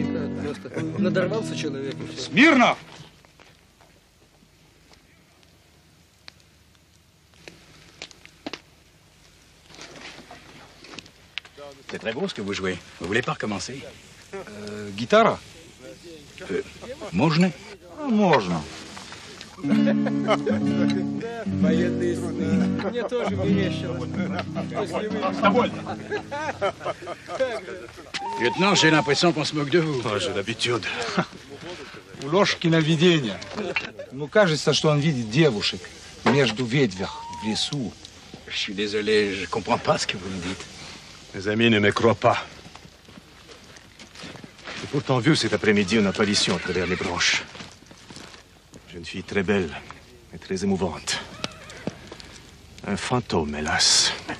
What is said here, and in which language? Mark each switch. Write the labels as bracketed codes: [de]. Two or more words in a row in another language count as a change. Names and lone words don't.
[ru] Надорвался человек. Смирно! [fr] C'est très beau ce que vous jouez. Vous voulez pas recommencer? [ru] Гитара? Можно? Можно. Военные сны. Мне тоже мерещилось. [fr] Lieutenant, j'ai l'impression qu'on se moque de vous. J'ai l'habitude. [ru] У Лёшкина видение. Ему кажется, что он видит девушек между ветвях в лесу. [fr] Je suis désolé, je comprends pas ce que vous me dites. Mes amis ne me croient pas. J'ai pourtant vu cet après-midi une apparition à travers les branches. Jeune fille très belle et très émouvante. Un fantôme, hélas.